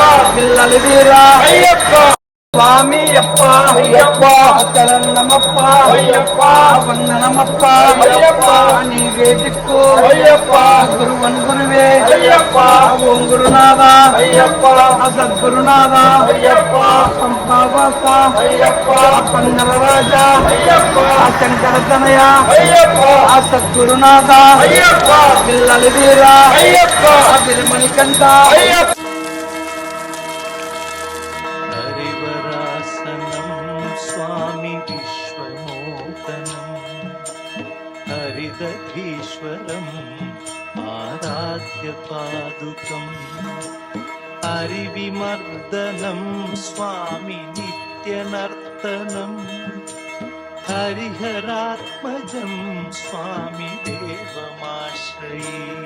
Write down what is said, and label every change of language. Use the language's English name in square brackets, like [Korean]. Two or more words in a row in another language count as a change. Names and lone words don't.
[Telugu] పిల్లలి వీర అయ్యప్ప స్వామి అప్ప అయ్యప్ప శరణమప్ప అయ్యప్ప వందనమప్ప అయ్యప్ప నీవే దిక్కు అయ్యప్ప గురువన్ గురువే అయ్యప్ప ఓం గురునాథ అయ్యప్ప సద్గురునాథ అయ్యప్ప సంపావాస అయ్యప్ప పంగల రాజా అయ్యప్ప శంకర తనయ అయ్యప్ప సద్గురునాథ అయ్యప్ప పిల్లలి వీర అయ్యప్ప అభిమణికంఠ అయ్యప్ప [Sanskrit] स्वामी विश्वमोहनम् हरिदधीश्वरम् आराध्य पादुकम् हरिविमर्दनं स्वामी नित्यनर्तनम् हरिहरात्मजं स्वामी देवमाश्रये